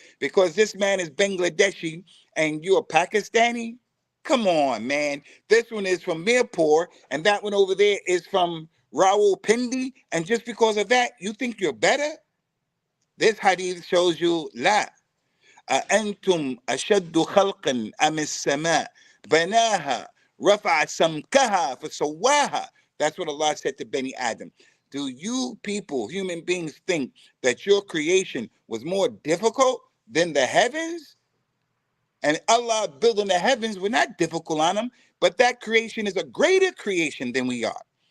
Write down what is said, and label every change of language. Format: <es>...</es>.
<en>Because this man is Bangladeshi and you're Pakistani? Come on, man. This one is from Mirpur and that one over there is from Rawalpindi. And just because of that, you think you're better? This hadith shows you, la.</en> <ar>أأنتم أشد خلقا أم السماء بناها رفع سمكها فسواها.</ar> <en>That's what Allah said to Bani Adam. Do you people, human beings, think that your creation was more difficult than the heavens? And Allah building the heavens were not difficult on them, but that creation is a greater creation than we are.</en>